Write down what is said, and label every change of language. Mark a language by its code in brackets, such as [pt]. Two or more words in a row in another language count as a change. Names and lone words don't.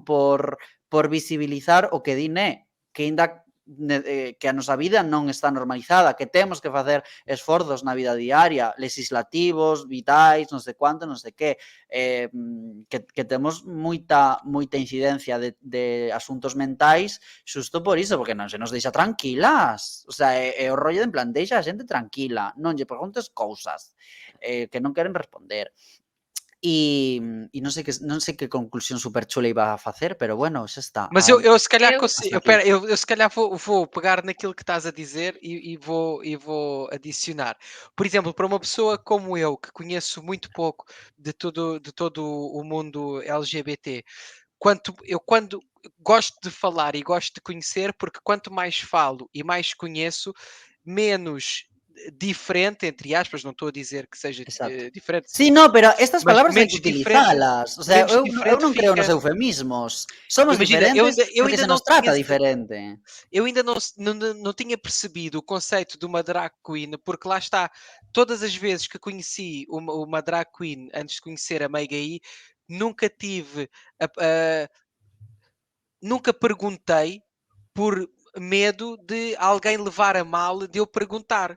[gl] Por visibilizar o que din que aínda que a nosa vida non está normalizada, que temos que facer esforzos na vida diaria, legislativos, vitais, non sei cuánto, non sei que, que temos moita incidencia de asuntos mentais xusto por iso, porque non se nos deixa tranquilas. O sea, é o rollo de en plan, deixa a xente tranquila, non lle preguntes cousas que non queren responder. E non sei que conclusión super chula iba a facer, pero bueno, xa está. [pt] Mas eu se calhar [gl] Eu- [pt] consigo. [gl] Hasta aqui. [pt] Eu se calhar vou pegar naquilo que estás a dizer e vou adicionar. Por exemplo, para uma pessoa como eu, que conheço muito pouco de todo o mundo LGBT, quando gosto de falar e gosto de conhecer, porque quanto mais falo e mais conheço, menos diferente, entre aspas, não estou a dizer que seja [gl] Exacto. [pt] diferente, [gl] Sí, no, pero estas [pt] mas [gl] palabras hai que [pt] menos diferente, [gl] utilizalas. O sea, eu non creo nos [pt] fica. [gl] eufemismos. Somos [pt] Imagina, [gl] diferentes [pt] eu [gl] porque [pt] ainda [gl] se [pt] não [gl] nos trata [pt] tinha. [gl] diferente. [pt] Eu ainda não tinha percebido o conceito de uma drag queen, porque lá está, todas as vezes que conheci uma drag queen antes de conhecer a Mega I, nunca tive, nunca perguntei por medo de alguém levar a mal de eu perguntar.